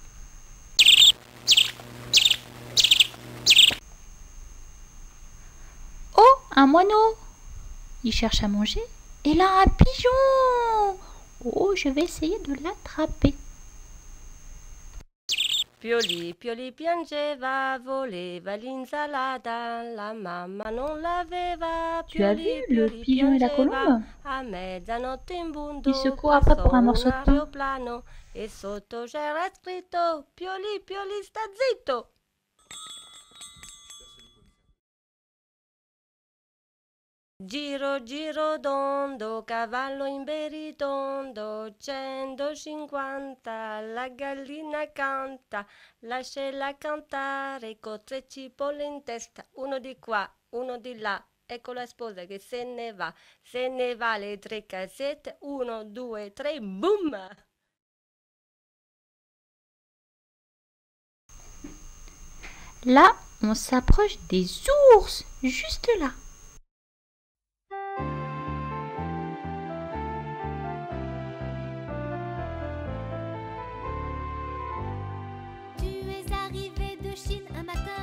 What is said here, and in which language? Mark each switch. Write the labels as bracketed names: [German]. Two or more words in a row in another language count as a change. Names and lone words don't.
[French] Oh, un moineau. Il cherche à manger. Et là, un pigeon. Oh, je vais essayer de l'attraper. [Italian] Pioli, Pioli piangeva, voleva l'insalata, la mamma non l'aveva. [French] Tu as vu le pigeon et la colombe? [Italian] A mezzanotte in bundo, [French] Ils se courent après pour un morceau de pain. [Italian] aeroplano e sotto c'era scritto Pioli, Pioli sta zitto. Giro, giro dondo, cavallo imberitondo, 150, la gallina canta, lasciala cantare, con 3 cipolle in testa, uno di qua, uno di là, ecco la sposa che se ne va le 3 casette, 1, 2, 3, boum! [French] Là, on s'approche des ours, juste là. Tu es arrivé de Chine un matin.